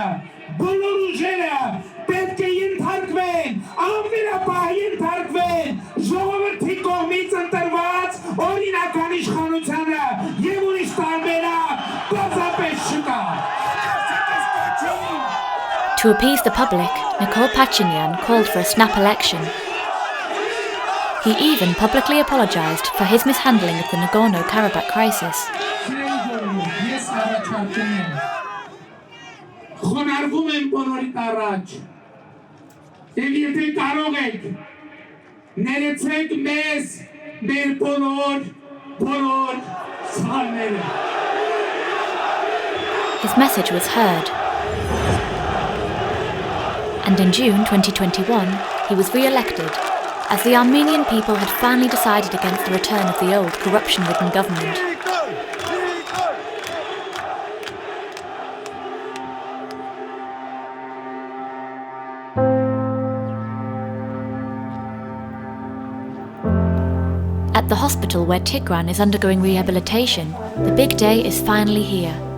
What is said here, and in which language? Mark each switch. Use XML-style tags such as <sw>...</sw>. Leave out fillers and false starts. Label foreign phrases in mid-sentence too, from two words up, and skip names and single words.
<hy>բոլոր ուժերը պետք է ենթարկվեն, անվերապահ ենթարկվեն ժողովրդի կողմից ընտրված օրինական իշխանությանը եւ ուրիշ տարբերակ բացապես չկա։</hy> <en>To appease the public, Nikol Pashinyan called for a snap election. He even publicly apologized for his mishandling of the Nagorno-Karabakh crisis.</en> <hy>Խոնարհվում եմ բոլորիդ առաջ, և եթե կարող եք, ներեցեք մեզ մեր բոլոր սխալները։</hy> <en>His message was heard. And in June 2021, he was re-elected, as the Armenian people had finally decided against the return of the old corruption-ridden government. At the hospital where Tigran is undergoing rehabilitation, the big day is finally here.</en>